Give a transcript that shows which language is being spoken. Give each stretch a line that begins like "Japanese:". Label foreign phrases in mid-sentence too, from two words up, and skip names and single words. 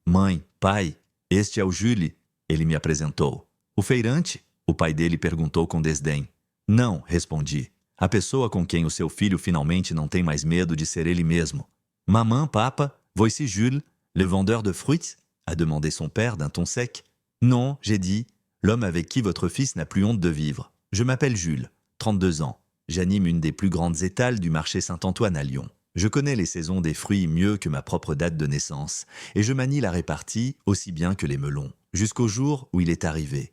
Portuguese: Mãe, pai, este é o Jules, ele me apresentou. O feirante? O pai dele perguntou com desdém. Não, respondi. A pessoa com quem o seu filho finalmente não tem mais medo de ser ele mesmo.
French: Maman, papa, voici Jules, le vendeur de fruits? A demandé son père d'un ton sec. Non, j'ai dit, l'homme avec qui votre fils n'a plus honte de vivre. Je m'appelle Jules, 32 ans. J'anime une des plus grandes étals du marché Saint-Antoine à Lyon. Je connais les saisons des fruits mieux que ma propre date de naissance, et je manie la répartie aussi bien que les melons, jusqu'au jour où il est arrivé.